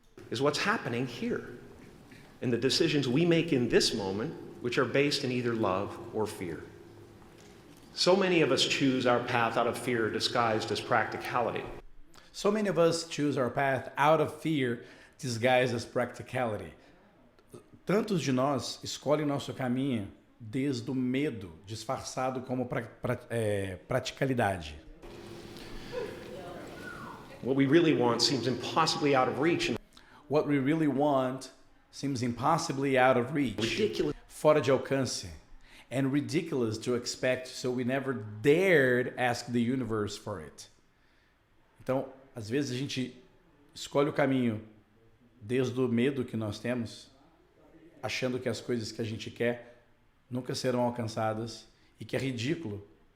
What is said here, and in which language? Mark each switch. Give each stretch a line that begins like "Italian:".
English: Is what's happening here. In the decisions we make in this moment, which are based in either love or fear. So many of us choose our path out of fear disguised as practicality. So many of us choose our path out of fear disguised as practicality.
Portuguese: Tantos de nós escolhem nosso caminho desde o medo disfarçado como praticalidade.
English: What we really want seems impossibly out of reach. What we really want seems impossibly out of reach. Ridiculous.
Portuguese: Fora de alcance.
English: And ridiculous to expect, so we never dared ask the universe for it.
Portuguese: Então, às vezes a gente escolhe o caminho desde o medo que nós temos, achando que as coisas que a gente quer nunca serão alcançadas e que é ridículo